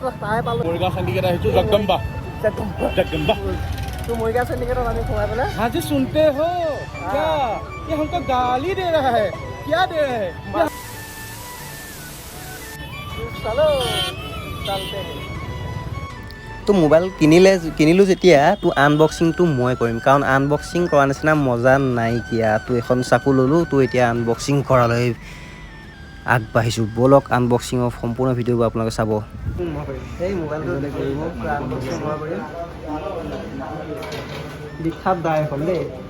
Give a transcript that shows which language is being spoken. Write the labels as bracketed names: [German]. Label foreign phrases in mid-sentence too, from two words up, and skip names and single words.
[Assamese] তো তাই পালোঁ মৰিগাঁও চেণ্ডিকেট আহিছোঁ জগদম্বা। [Hindi] तो मुर्गा से निकल रहा है बोले। हाँ जी सुनते हो क्या? ये हमको गाली दे रहा है, क्या दे रहा है? चलो चलते हैं। [Assamese] তো মোবাইল কিনিলোঁ যেতিয়া তো আনবক্সিংটো মই কৰিম, কাৰণ আনবক্সিং কৰা নিচিনা মজা নাইকিয়া। তো এখন চাকু ল'লোঁ, তো এতিয়া আনবক্সিং কৰালৈ আগবাঢ়িছোঁ। ব'লক আনবক্সিঙৰ সম্পূৰ্ণ ভিডিঅ'বোৰ আপোনালোকে চাব। এই মোবাইলটো বিখ্যাত দাই এখন দেই।